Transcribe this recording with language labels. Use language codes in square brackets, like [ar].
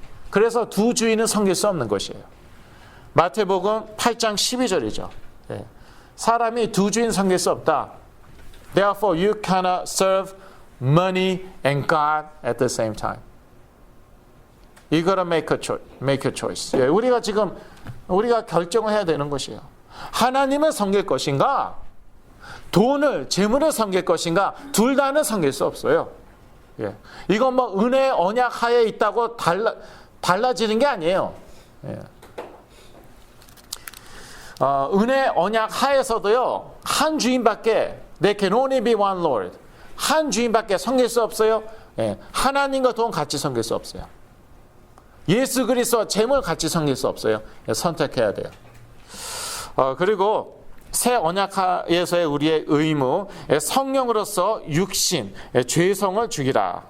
[ko] 그래서 두 주인은 섬길 수 없는 것이에요. 마태복음 8장 12절이죠. 사람이 두 주인 섬길 수 없다. [en] Therefore you cannot serve money and God at the same time. You gotta make a choice. [ko] 우리가 결정을 해야 되는 것이에요. 하나님을 섬길 것인가, 재물을 섬길 것인가, 둘 다는 섬길 수 없어요. 이건 은혜 언약 하에 있다고 달라지는 게 아니에요. 은혜 언약 하에서도요, 한 주인밖에, [en] there can only be one Lord. [ko] 한 주인밖에 섬길 수 없어요. 예, 하나님과 돈 같이 섬길 수 없어요. 예수 그리스도와 재물 같이 섬길 수 없어요. 예, 선택해야 돼요. 그리고 새 언약하에서의 우리의 의무, 성령으로서 육신, 죄성을 죽이라.